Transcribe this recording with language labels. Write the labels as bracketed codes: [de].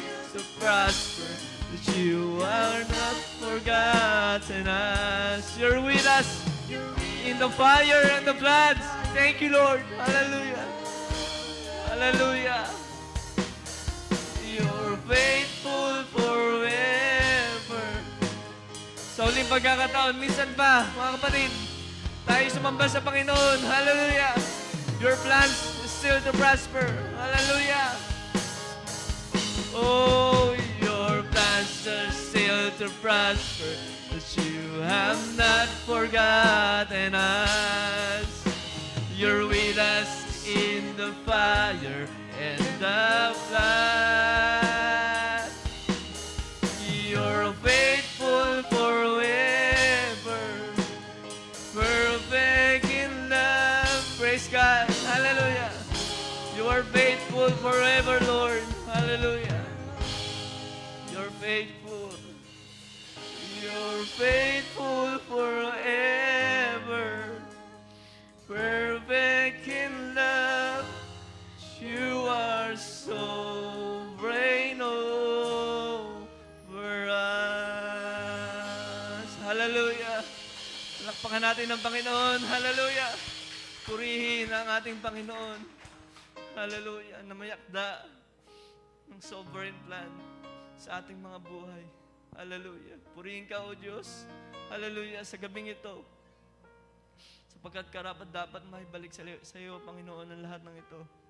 [en] To prosper, that you are not forgotten us. You're with us in the fire and the floods. Thank you, Lord. Hallelujah. Hallelujah. You're faithful forever. [tl] Sa uling pagkakataon, minsan pa, mga kapatid, tayo sumamba sa Panginoon. [en] Hallelujah. Your plans is still to prosper. Hallelujah. Oh, your plans are still to prosper, that you have not forgotten us. You're with us in the fire and the flood. You're faithful forever, perfect in love. Praise God. Hallelujah. You are faithful forever, Lord. Hallelujah. You're faithful. You're faithful forever. Perfect in love. You are sovereign over us. Hallelujah. [tl] Palakpakan natin ang Panginoon. Hallelujah. Purihin ang ating Panginoon. Hallelujah. Na mayakda ng sovereign plan sa ating mga buhay. Hallelujah. Purihin ka, O Diyos. Hallelujah. Sa gabing ito, sapagkat karapat dapat maibalik sa iyo, Panginoon, ang lahat ng ito.